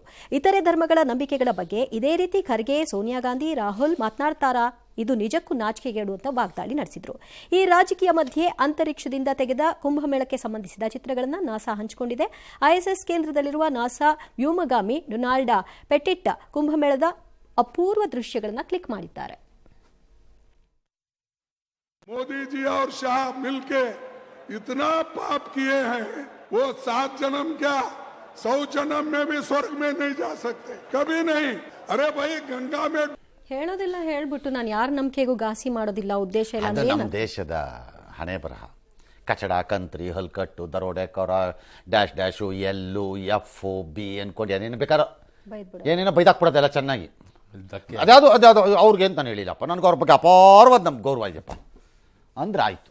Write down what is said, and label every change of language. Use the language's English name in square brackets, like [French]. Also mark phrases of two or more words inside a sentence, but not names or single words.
[Kannada] ಇತರೆ ಧರ್ಮಗಳ ನಂಬಿಕೆಗಳ ಬಗ್ಗೆ ಇದೇ ರೀತಿ ಖರ್ಗೆ, ಸೋನಿಯಾ ಗಾಂಧಿ, ರಾಹುಲ್ ಮಾತನಾಡ್ತಾರಾ? ಇದು ನಿಜಕ್ಕೂ ನಾಚಿಕೆಗೇಡು ಅಂತ ವಾಗ್ದಾಳಿ ನಡೆಸಿದ್ರು. ಈ ರಾಜಕೀಯ ಮಧ್ಯೆ ಅಂತರಿಕ್ಷದಿಂದ ತೆಗೆದ ಕುಂಭಮೇಳಕ್ಕೆ ಸಂಬಂಧಿಸಿದ ಚಿತ್ರಗಳನ್ನು ನಾಸಾ ಹಂಚಿಕೊಂಡಿದೆ. ಐಎಸ್ಎಸ್ ಕೇಂದ್ರದಲ್ಲಿರುವ ನಾಸಾ ವ್ಯೋಮಗಾಮಿ ಡೊನಾಲ್ಡ್ ಪೆಟಿಟ್ ಕುಂಭಮೇಳದ ಅಪೂರ್ವ ದೃಶ್ಯಗಳನ್ನು ಕ್ಲಿಕ್ ಮಾಡಿದ್ದಾರೆ. [Hindi] मोदी जी और शाह मिलके इतना पाप किए हैं, वो 7 जन्म क्या 100 जन्म में भी स्वर्ग में नहीं जा सकते, कभी नहीं. अरे भाई गंगा में [Kannada] ಹೇಳೋದಿಲ್ಲ, ಹೇಳ್ಬಿಟ್ಟು ನಾನು ಯಾರ ನಂಬಿಕೆಗೂ ಘಾಸಿ ಮಾಡೋದಿಲ್ಲ ಉದ್ದೇಶ ಇಲ್ಲ ಅಂದ್ರೆ ನಮ್ಮ ದೇಶದ ಹಣೆ ಬರಹ. ಕಚಡ, ಕಂತ್ರಿ, ಹಲ್ಕಟ್ಟು, ದರೋಡೆಕೋರ, [English] dash dash, [Kannada] ಎಲ್ಲು, ಎಫ್, ಬಿ ಅನ್ಕೊಂಡು ಏನೇನು ಬೇಕಾರೋ ಏನೇನೋ ಬೈದಾಕ್ಬಿಡೋದೆಲ್ಲ ಚೆನ್ನಾಗಿ. ಅದ್ಯಾವುದು ಅವ್ರಿಗೆ ಅಂತ ನಾನು ಹೇಳಿಲ್ಲಪ್ಪ, ನನಗೆ ಅವ್ರ ಬಗ್ಗೆ ಅಪಾರವಾದ ನಮ್ಗೆ ಗೌರವ ಇದೆಯಪ್ಪ ಅಂದ್ರೆ ಆಯಿತು.